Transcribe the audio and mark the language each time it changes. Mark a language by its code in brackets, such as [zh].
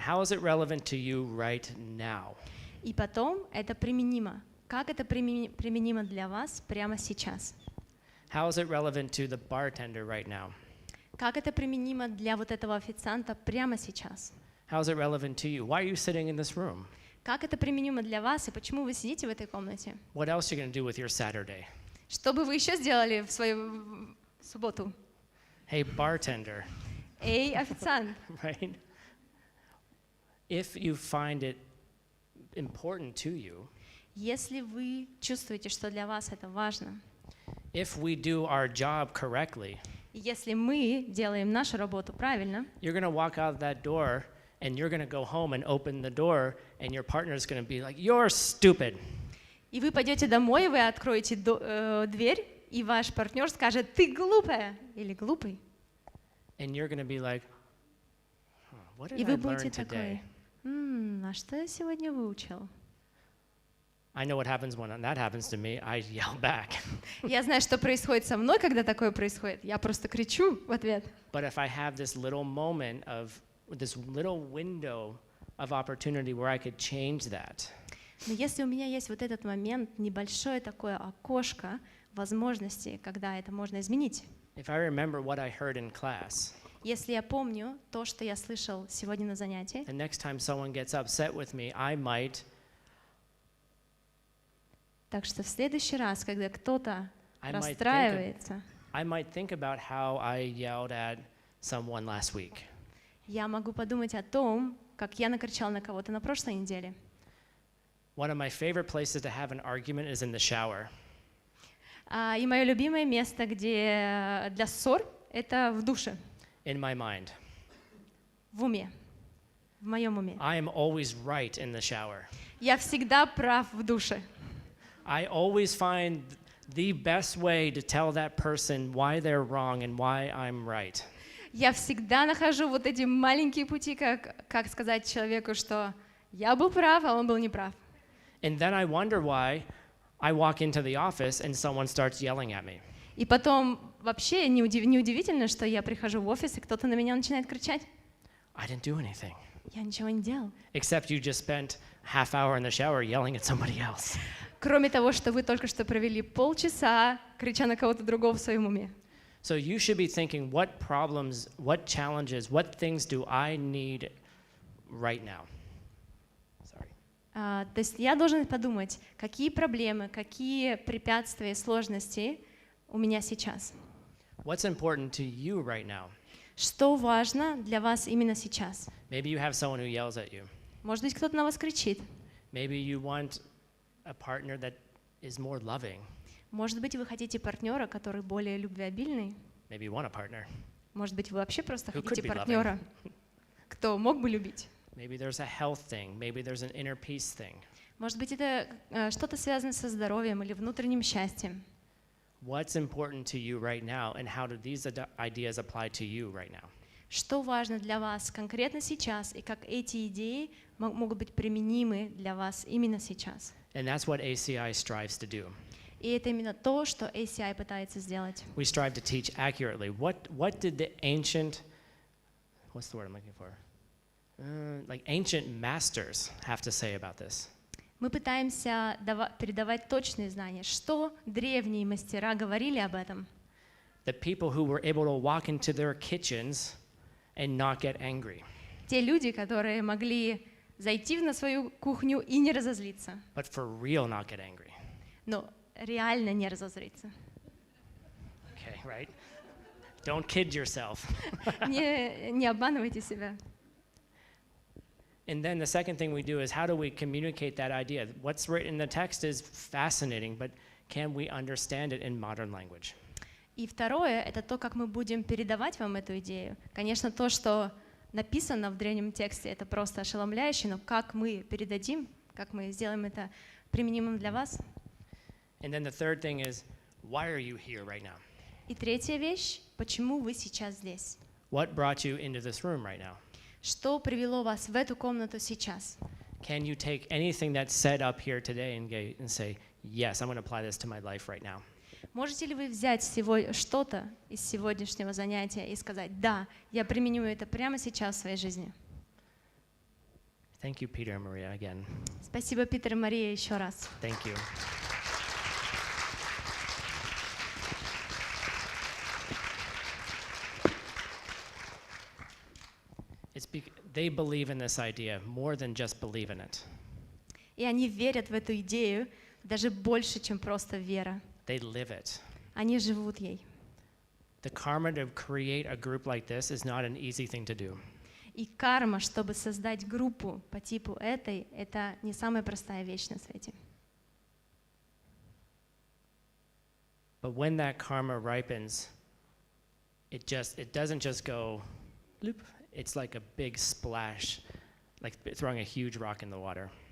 [en] How is it relevant to you right now? [ru] И потом это применимо. Как это применимо для вас прямо сейчас? [en] How is it relevant to the bartender right now? [ru] Как это применимо для вот этого официанта прямо сейчас? [en] How is it relevant to you? Why are you sitting in this room? [ru] Как это применимо для вас и почему вы сидите в этой комнате? [en] What else are you going to do with your Saturday? [ru] Что бы вы еще сделали в свою субботу? [en] Hey, bartender, [ru] Эй, официант. [en] right? If you find it important to you, [ru] Если вы чувствуете, что для вас это важно, [en] if we do our job correctly, [ru] и если мы делаем нашу работу правильно, [en] you're going to walk out that door and you're going to go home and open the door and your partner's going to be like, you're stupid. [ru] и вы пойдете домой, вы откроете дверь, и ваш партнер скажет, ты глупая или глупый. [en] And you're going to be like, what did [ru] И [en] I [ru] вы [en] learn [ru] будете [en] today? [ru] такой, а что я сегодня выучил? [en] I know what happens when that happens to me. I yell back. [ru] Я знаю, что происходит со мной, когда такое происходит. Я просто кричу в ответ. [en] But if I have this little moment of, this little window of opportunity where I could change that, [ru] Но если у меня есть вот этот момент, небольшое такое окошко возможности, когда это можно изменить, [en] if I remember what I heard in class, [ru] если я помню то, что я слышал сегодня на занятии, [en] the next time someone gets upset with me, I might [ru] так что в следующий раз, когда кто-то [en] I [ru] расстраивается, [en] might think about how I yelled at someone last week. [ru] я могу подумать о том, как я накричал на кого-то на прошлой неделе. [en] One of my favorite places to have an argument is in the shower. [ru] И мое любимое место, где для ссор, это в душе, [en] In my mind, [ru] в уме, в моем уме. [en] I am always right in the shower. [ru] Я всегда прав в душе. [en] I always find the best way to tell that person why they're wrong and why I'm right. [ru] Я всегда нахожу вот эти маленькие пути, как сказать человеку, что я был прав, а он был неправ. [en] And then I wonder why I walk into the office and someone starts yelling at me. [ru] И потом вообще неудивительно, что я прихожу в офис, и кто-то на меня начинает кричать. [en] I didn't do anything. [ru] Я ничего не делал. [en] Except you just spent half hour in the shower yelling at somebody else. [ru] Кроме того, что вы только что провели полчаса, крича на кого-то другого в своем уме. [en] So you should be thinking, what problems, what challenges, what things do I need right now? Sorry. [ru] То есть я должен подумать, какие проблемы, какие препятствия, сложности у меня сейчас. [en] What's important to you right now? [ru] Что важно для вас именно сейчас? [en] Maybe you have someone who yells at you. [ru] Может быть, кто-то на вас кричит. [en] Maybe you want a partner that is more loving. [ru] Может быть, вы хотите партнера, который более любвеобильный. [en] Maybe you want a partner. [ru] Может быть, вы вообще просто [en] Who [ru] хотите [en] could be [ru] партнера, кто мог бы любить. [en] Maybe there's a health thing. Maybe there's an inner peace thing. [ru] Может быть, это что-то связано со здоровьем или внутренним счастьем. [en] What's important to you right now, and how do these ideas apply to you right now? [ru] Что важно для вас конкретно сейчас, и как эти идеи могут быть применимы для вас именно сейчас. [en] And that's what ACI strives to do. [ru] И это именно то, что ACI пытается сделать. [en] We strive to teach accurately. What did the ancient, what's the word I'm looking for? Like ancient masters have to say about this? [ru] Мы пытаемся передавать точные знания. Что древние мастера говорили об этом? [en] The people who were able to walk into their kitchens and not get angry. [ru] Те люди, которые могли зайти на свою кухню и не разозлиться. [en] But for real not get angry. [ru] Но реально не разозлиться. [en] Okay, right? Don't kid yourself. [ru] Не обманывайте себя. [en] And then the second thing we do is how do we communicate that idea? What's written in the text is fascinating, but can we understand it in modern language? [ru] И второе — это то, как мы будем передавать вам эту идею. Конечно, то, что написано в древнем тексте, это просто ошеломляюще, но как мы передадим, как мы сделаем это применимым для вас? [en] And then the third thing is, why are you here right now? [ru] И третья вещь — почему вы сейчас здесь? [en] What brought you into this room right now? [ru] Что привело вас в эту комнату сейчас? [en] Can you take anything that's said up here today and say, yes, I'm going to apply this to my life right now? [ru] Можете ли вы взять что-то из сегодняшнего занятия и сказать, да, я применю это прямо сейчас в своей жизни? [en] Thank you, Peter and Maria, again. [ru] Спасибо, Питер и Мария, еще раз. [en] Thank you. They believe in this idea more than just believe in it. [ru] И они верят в эту идею даже больше, чем просто вера. [en] They live it. [ru] Они живут ей. [en] The karma to create a group like this is not an easy thing to do. [ru] И карма, чтобы создать группу по типу этой, это не самая простая вещь на свете. [en] But when that karma ripens, it doesn't just go, bloop. It's like a big splash, like throwing a huge rock in the water.